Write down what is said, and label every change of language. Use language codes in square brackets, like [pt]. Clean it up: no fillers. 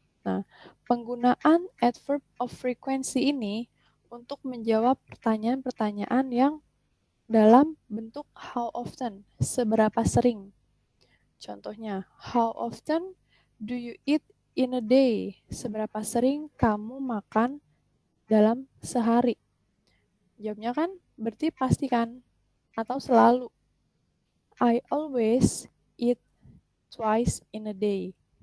[id] Nah, penggunaan adverb of frequency ini untuk menjawab pertanyaan-pertanyaan yang dalam bentuk [en] how often, [id] seberapa sering. Contohnya, [en] how often do you eat in a day? [id] Seberapa sering kamu makan dalam sehari? Jawabnya kan berarti pasti kan? Atau selalu. [en] I always eat twice in a day.